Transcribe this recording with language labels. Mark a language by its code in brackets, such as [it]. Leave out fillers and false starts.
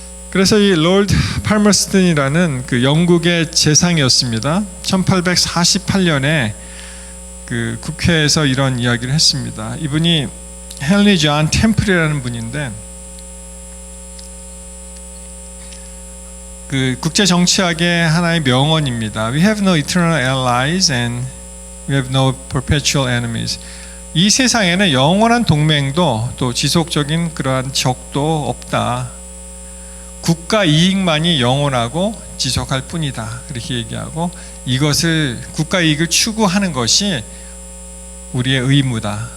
[ko] 그래서 이 롤드 팔머스턴이라는 그 영국의 재상이었습니다. 1848년에 그 국회에서 이런 이야기를 했습니다. 이분이 헨리 존 템플이라는 분인데, 그 국제 정치학의 하나의 명언입니다. [en] We have no eternal allies and we have no perpetual enemies. [ko] 이 세상에는 영원한 동맹도 또 지속적인 그러한 적도 없다. 국가 이익만이 영원하고 지속할 뿐이다. 그렇게 얘기하고, 이것을 국가 이익을 추구하는 것이 우리의 의무다.